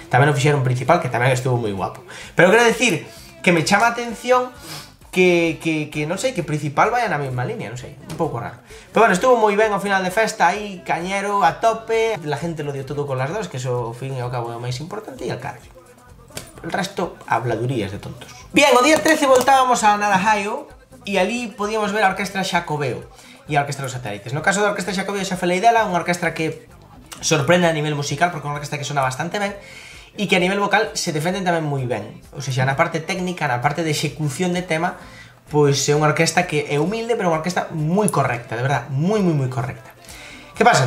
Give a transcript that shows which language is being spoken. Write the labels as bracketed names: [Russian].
[Galician] Tamén o fixeron principal, que tamén estuvo moi guapo. Pero quero decir que me chama a atención que non sei, que principal vaya na mesma línea, non sei, un pouco raro. Pero bueno, estuvo moi ben ao final de festa, aí, cañero, a tope, [Spanish] la gente lo dio todo con las dos, [Galician] que eso, ao fin e ao cabo, é o máis importante, e al carallo. [Spanish] El resto, habladurías de tontos. [Galician] Bien, o día 13 voltábamos a Narahayo, e ali podíamos ver a orquestra Xacobeo e a orquestra dos satélites. No caso da orquestra Xacobeo xa falei dela, unha orquestra que sorprende a nivel musical, porque é unha orquestra que sona bastante ben, e que a nivel vocal se defenden tamén moi ben. Ou seja, na parte técnica, na parte de execución de tema, pois é unha orquesta que é humilde, pero unha orquesta moi correcta, de verdad, moi correcta. Que pasa?